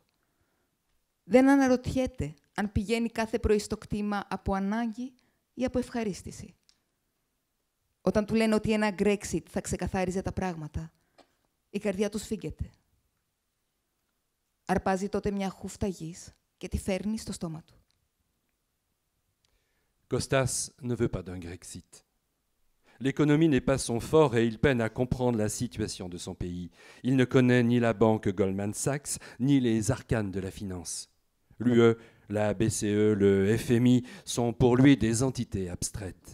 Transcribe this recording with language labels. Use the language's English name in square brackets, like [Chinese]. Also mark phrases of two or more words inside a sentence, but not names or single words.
[Greek] Δεν αναρωτιέται αν πηγαίνει κάθε πρωί στο κτήμα από ανάγκη ή από ευχαρίστηση. Όταν του λένε ότι ένα Brexit θα ξεκαθάριζε τα πράγματα, η καρδιά του σφίγγεται. Αρπάζει τότε μια χούφτα γης και τη φέρνει στο στόμα του. [French] Costas ne veut pas d'un Grexit. L'économie n'est pas son fort et il peine à comprendre la situation de son pays. Il ne connaît ni la banque Goldman Sachs, ni les arcanes de la finance. L'UE, la BCE, le FMI sont pour lui des entités abstraites.